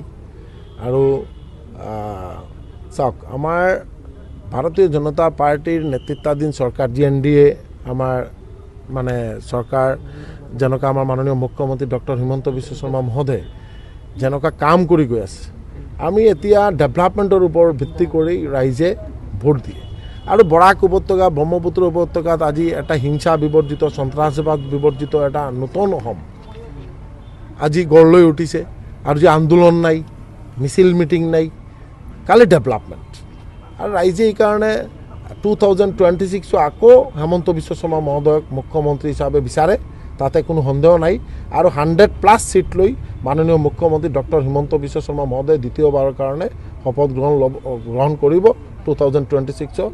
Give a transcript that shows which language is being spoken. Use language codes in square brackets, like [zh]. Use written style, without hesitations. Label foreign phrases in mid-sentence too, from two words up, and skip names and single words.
[as] আৰু চাক আমাৰ ভাৰতীয় জনতা পাৰ্টীৰ নেতৃত্বাধীন চৰকাৰ জী এনডিএ আমাৰ মানে চৰকাৰ যেনেকা আমাৰ মাননীয় মুখ্যমন্ত্ৰী ডক্টৰ হিমন্ত বিশ্ব শৰ্মা মহোদয় যেনেকা কাম কৰি গৈ আছে, আমি এতিয়া ডেভেলপমেণ্টৰ ওপৰত ভিত্তি কৰি ৰাইজে ভোট দিয়ে। আৰু বৰাক উপত্যকা ব্ৰহ্মপুত্ৰ উপত্যকাত আজি এটা হিংসা বিবৰ্জিত সন্ত্ৰাসবাদ বিবৰ্জিত এটা নতুন অসম আজি গড় লৈ উঠিছে। আৰু যে আন্দোলন নাই, মিছিল মিটিং নাই, খালি ডেভেলপমেণ্ট। আৰু ৰাইজে এইকাৰণে 2026 আকৌ হেমন্ত বিশ্ব শৰ্মা মহোদয়ক মুখ্যমন্ত্ৰী হিচাপে বিচাৰে, তাতে কোনো সন্দেহ নাই। আৰু 100+ সিট লৈ মাননীয় মুখ্যমন্ত্ৰী ডক্টৰ হিমন্ত বিশ্ব শৰ্মা মহোদয় দ্বিতীয়বাৰৰ কাৰণে শপত গ্ৰহণ কৰিব 2026।